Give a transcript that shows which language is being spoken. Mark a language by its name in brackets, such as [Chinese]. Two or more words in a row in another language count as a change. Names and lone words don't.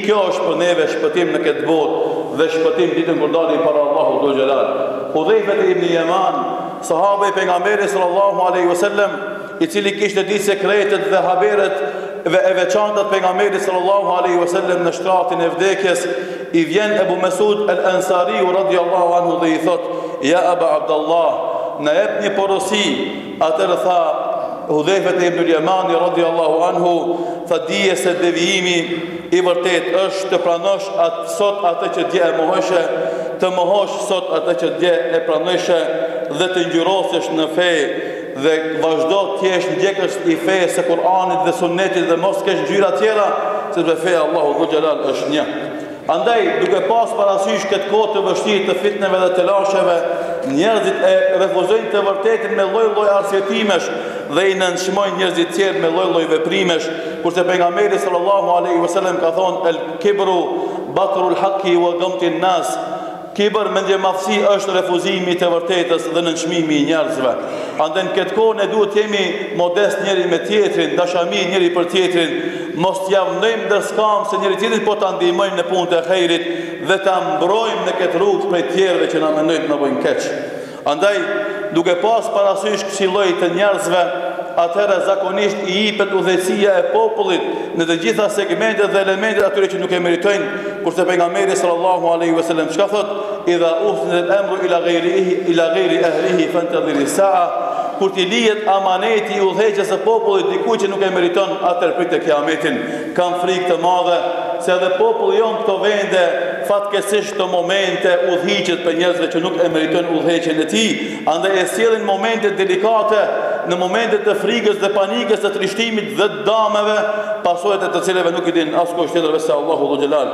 [Albanian] Kjo është për neve shpëtim në këtë botë dhe shpëtim ditën kur dalim para Allahut Dhu Xhelal. Hudhayfa ibn Yaman, sahabe i pejgamberit [Arabic] صلى الله عليه وسلم, [Albanian] i cili kishte ditë sekretet dhe haberet dhe e veçantat pejgamberit [Arabic] صلى الله عليه وسلم [Albanian] në shtratin e vdekjes, i vjen Ebu Mesud al-Ansari [Arabic] رضي الله عنه [Albanian] dhe i thot: [Arabic] "يا أبا عبد الله, [Albanian] na jep një porosi." Atëherë tha Hudhayfa ibn al-Yamani [Arabic] رضي الله عنه, [Albanian] tha dije se devijimi i vërtet është të pranosh sot atë që dje e mohoshe, të mohosh sot atë që dje e pranojshe dhe të ngjyrosesh në fe dhe vazhdo të jesh ndjekës i fesë së Kur'anit dhe Sunnetit dhe mos kesh ngjyra tjera, sepse feja Allahu Dhu Xhelal është një. Andaj, duke pas parasysh këtë kohë të vështirë të fitneve dhe të lasheve, njerëzit e refuzojnë të vërtetin me lloj-lloj arsjetimesh dhe i nënçmojnë njerëzit tjerë me lloj-lloj veprimesh, kurse pejgamberi [Arabic] صلى الله عليه وسلم [Albanian] ka thonë [Arabic] الكبر بطر الحق وغمط الناس. [Albanian] Kibër, mendjemadhësi, është refuzimi të vërtetës dhe nënçmimi i njerëzve. Andaj në këtë kohë ne duhet të jemi modest njëri me tjetrin, dashami njëri për tjetrin, mos t'ja vëndojmë ndërskam se njëri tjetrin, po ta ndihmojmë në punët e xhairit dhe ta mbrojmë në këtë rrugë prej tjerëve që na mendojnë na bëjnë keq. Andaj, duke pas parasysh kësaj lloji të njerëzve, atëherë zakonisht i jepet udhëheqësia e popullit në të gjitha segmentet dhe elementet atyre që nuk e meritojnë, kurse pejgamberi [Arabic] صلى الله عليه وسلم [Albanian] çka thot: [Arabic] "إذا أسند الأمر إلى غير أهله فانتظر الساعة." [Albanian] Kur t'i lihet amaneti i udhëheqjes së popullit dikujt që nuk e meriton, atëherë pritet kiametin. Kam frikë të madhe se edhe populli jon këto vende fatkeqësisht të momente udhëhiqet për njerëzve që nuk e meritojnë udhëheqjen e tij, andaj e sjellin momente delikate, në momente të frikës dhe panikës, të trishtimit dhe të dameve, pasojat e të cilave nuk i din askush tjetër veç Allahu Dhu Xhelal.